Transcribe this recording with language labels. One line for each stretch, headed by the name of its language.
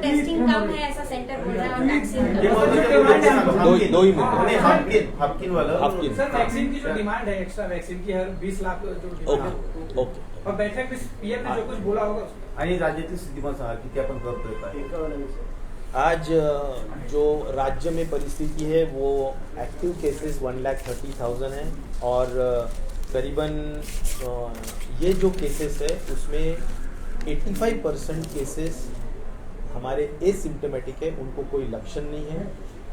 Hindi: Sir testing कम है ऐसा centre बोल रहा है वैक्सीन दो ही मुद्दे हाफकिन वाला वैक्सीन की जो डिमांड है एक्स्ट्रा वैक्सीन की हर 20 लाख जो
English: okay
Hindi: और बैठक में पीएम ने जो कुछ बोला होगा
Marathi: आणि राज्यातील स्थितीमान सांगा किती आपण करतोय.
Hindi: आज जो राज्य में परिस्थिति है वो एक्टिव केसेस 1,30,000 है और करीबन ये जो केसेस है उसमें 85% केसेस हमारे एसिम्टोमेटिक है, उनको कोई लक्षण नहीं है.